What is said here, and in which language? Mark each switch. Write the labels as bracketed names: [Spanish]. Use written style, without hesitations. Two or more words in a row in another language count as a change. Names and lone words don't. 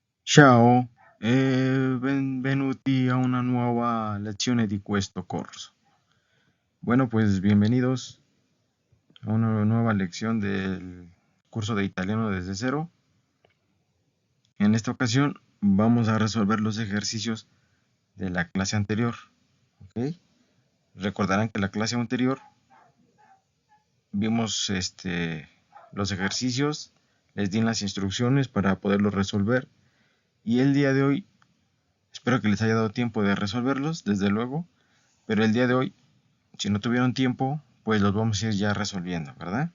[Italian] Ciao e benvenuti a una nuova lezione di questo corso. [Spanish] Bueno, pues bienvenidos a una nueva lección del curso de italiano desde cero. En esta ocasión vamos a resolver los ejercicios de la clase anterior. ¿Ok? Recordarán que la clase anterior vimos los ejercicios, les di las instrucciones para poderlos resolver y el día de hoy espero que les haya dado tiempo de resolverlos, desde luego, pero el día de hoy, si no tuvieron tiempo, pues los vamos a ir ya resolviendo, ¿verdad?